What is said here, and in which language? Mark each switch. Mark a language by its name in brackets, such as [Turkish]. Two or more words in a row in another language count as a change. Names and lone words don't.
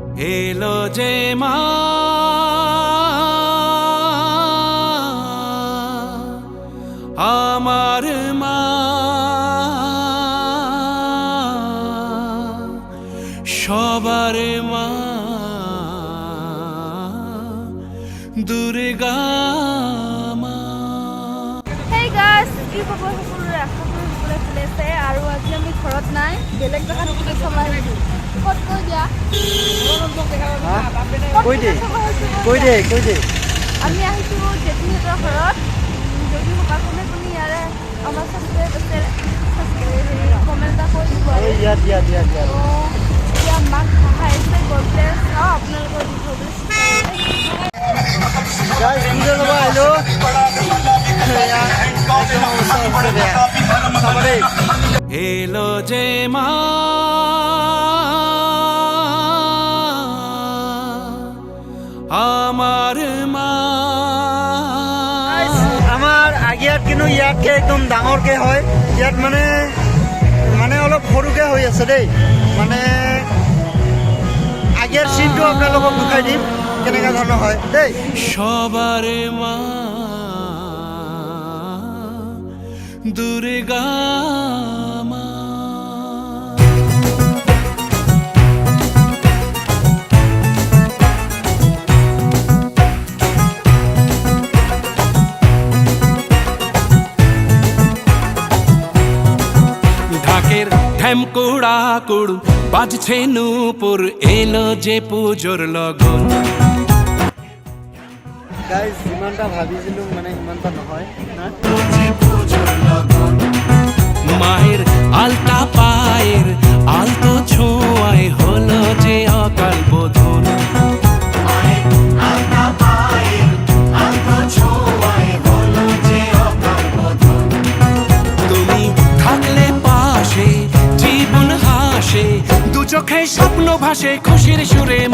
[Bangla] এলো যে মা আমার মা সবার মা দুর্গা মা। [English] Hey guys, [Assamese] কি খবৰ সকলোৰে? আশা কৰোঁ সকলোৱে ভালে আছে আৰু আজি আমি ঘৰত নাই, বেলেগ জেগাত ফুৰিব চাব আহিছো। ক'ত কৈ দিয়া? কৈ দে। আমি আহিছো জেঠীহঁতৰ ঘৰত। যদি সকলোৱে তুমি ইয়াৰে আমাৰ ছাবস্ক্ৰাইব আছে কমেণ্ট এটা কৰি দিব আৰু এতিয়া মাক সহায় আছে গ'লে চাওঁ আপোনালোকৰ [Bangla] এলো যে মা আমার মা। [Assamese] আমাৰ আগিয়াত কিন্তু ইয়াতকে একদম ডাঙৰকে হয়। ইয়াত মানে অলপ সৰুকে হৈ আছে দেই। মানে আগিয়াৰ চিনটো আপোনালোকক দেখাই দিম কেনেকুৱা ধৰণৰ হয় দেই। [Bangla] সবার মা দুর্গা মা। ঢাকের ঢ্যামকুড়া কুড় বাজছে নূপুর এলো যে পুজোর লগন। [Assamese] গাইজ যিমানটা ভাবিছিলোঁ মানে সিমানটা নহয় না। [Bangla] মায়ের আলতা পায়ের আলতো ছোঁয়ায় হলো যে অকাল বোধন। তুমি থাকলে পাশে জীবন হাসে দু চোখে স্বপ্ন ভাসে খুশির সুরে মা।